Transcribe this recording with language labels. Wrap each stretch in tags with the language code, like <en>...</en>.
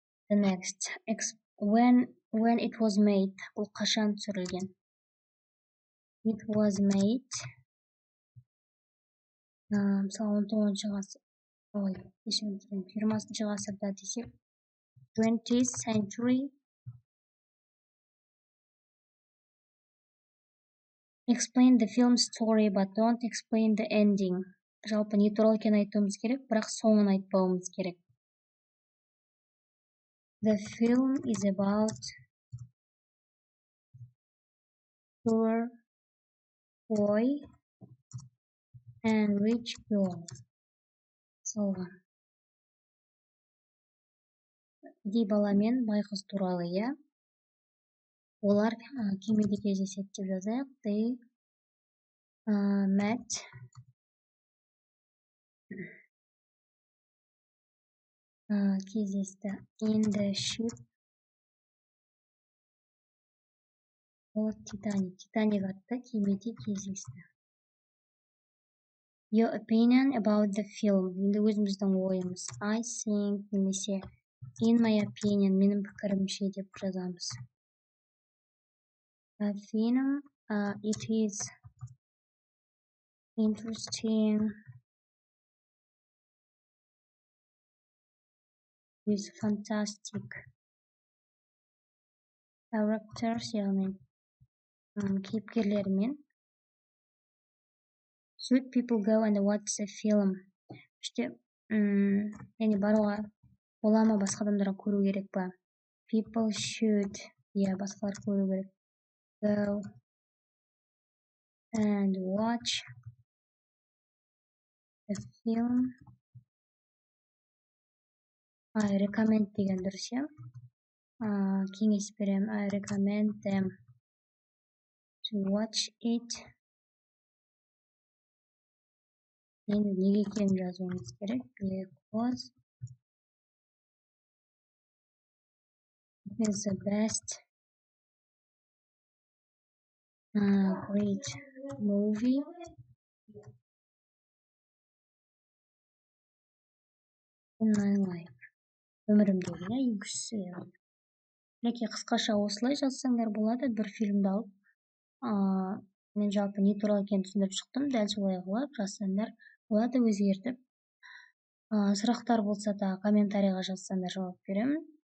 <en>The next, when it was made,</en> <kk>бұл қашан түсірілген?</kk> <en>It was made,</en> <kk>мысалы 19-шы ғасыр, 20-шы ғасырда десек,</kk> <en>20th century. Explain the film story, but don't explain the ending.</en> <kk>Жалпы не туралы екенін айтуымыз керек, бірақ соңын айтпауымыз керек.</kk> <en>The film is about poor boy and rich girl.</en> <kk>Мысалға, кедей бала мен бай қыз туралы, иә? Олар кемеде кездеседі деп жазайық.</kk> <en>They met</en> <kk>кездесті</kk> <en>in the ship of Titanic.</en> <kk>Titanic атты кемеде кездесті.</kk> <en>Your opinion about the film.</en> <kk>Енді өзіміздің ойымыз.</kk> <en>I think,</en> <kk>немесе</kk> <en>in my opinion,</en> <kk>менің пікірімше деп жазамыз.</kk> <en>A film, it is interesting with fantastic characters,</en> <kk>яғни кейіпкерлермен.</kk> <en>Should people go and watch the film?</en> <kk>Яғни баруға бола ма, басқа адамдарға көру керек па?</kk> <en>People should,</en> <kk>басқалар көру керек.</kk> <en>Go and watch the film. I recommend</en> <kk>деген дұрыс, иә? Кеңес берем.</kk> <en>I recommend them to watch it.</en> <kk>Енді неге екенін жазуымыз керек?</kk> <en>Because it is the best great movie in my life.</en> <kk>Өмірімдегі, енгішісі. Мінекей қысқаша осылай жазсаңдар болады, бір фильмді алып. Мен жалпы не туралы екенін түсіндіріп шықтым, дәл солай қылып жазсаңдар болады, өзгертіп. Сұрақтар болса да комментарийға жазсаңдар жауап беремін.</kk>